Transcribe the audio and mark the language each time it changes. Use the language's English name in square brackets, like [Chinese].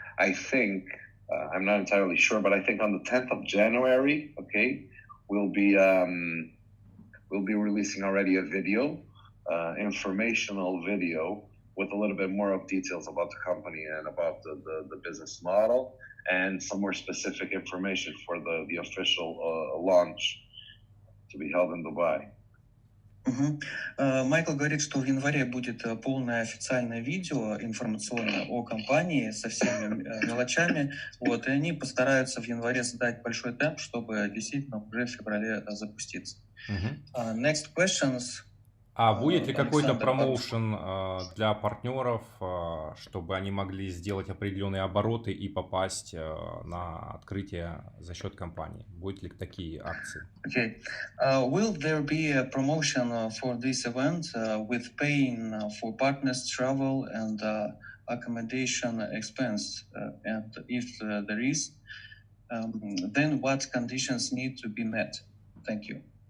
[English] I think I'm not entirely sure, but I think on the 10th of January, okay, we'll be releasing already a video, informational video with a little bit more of details about the company and about the business model and some more specific information for the official launch to be held in Dubai. [Russian] Майкл говорит, что в январе будет полное официальное видео информационное о компании со всеми мелочами. Вот, и они постараются в январе задать большой темп, чтобы действительно уже в феврале запуститься. [English] Next questions. [Russian] А будет ли какой-то Александр, промоушен для партнеров, чтобы они могли сделать определенные обороты и попасть на открытие за счет компании? Будут ли такие акции? [English] Okay. Will there be a promotion for this event with paying for partners travel and accommodation expense? And if there is, then what conditions need to be met? Thank you.